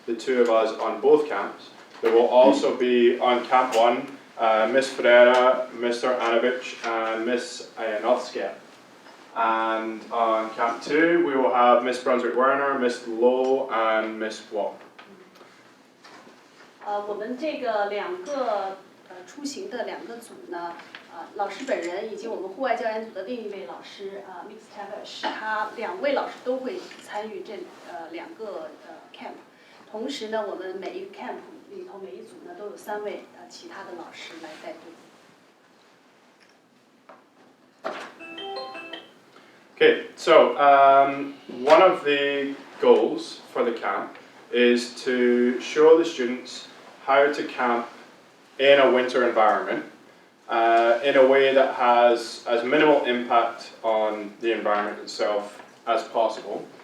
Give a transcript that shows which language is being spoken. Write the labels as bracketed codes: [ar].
[en] the two of us on both camps. There will also be on Camp 1, Miss Ferreira, Mr. Anovich, and Miss Ayanowska. And on Camp 2, we will have Miss Brunswick-Werner, Miss Lowe, and Miss Wong. [zh] 我们这个两个出行的两个组呢，老师本人以及我们户外教研组的另一位老师Mix Tavish， 他2位老师都会参与这两个camp。同时呢，我们每一个 camp 里头每一组呢都有3位其他的老师来带队。 [en] Okay, so one of the goals for the camp is to show the students how to camp in a winter environment in a way that has as minimal impact on the environment itself as possible.